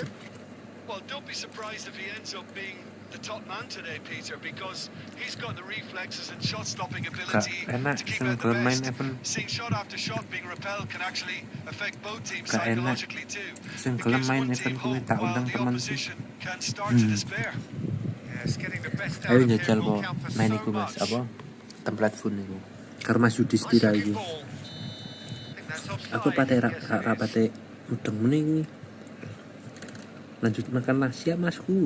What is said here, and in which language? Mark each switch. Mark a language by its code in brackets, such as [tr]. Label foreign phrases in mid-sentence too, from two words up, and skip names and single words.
[en] Well, don't be surprised if he ends up being the top man today, Peter, because he's got the reflexes and shot-stopping ability to keep out the best. Seeing shot after shot being repelled can actually affect both teams psychologically too. It gives one team hope while the opposition can start to despair. Yes, getting the best out [jv] Ayo [en] of him [jv] njajal [en] will [jv] po [en] count for [jv] main [en] so [jv] iku mas, [en] much. [jv] apa [en] template phone [jv] iku. Karo Mas Yudis [en] Nice [jv] tira [en] looking [jv] iku. [en] ball. I think that's offside. [jv] Aku pate [en] Yes, it is. [jv] rapate mudeng meneh iki. [id] Lanjut makan nasi ya masku.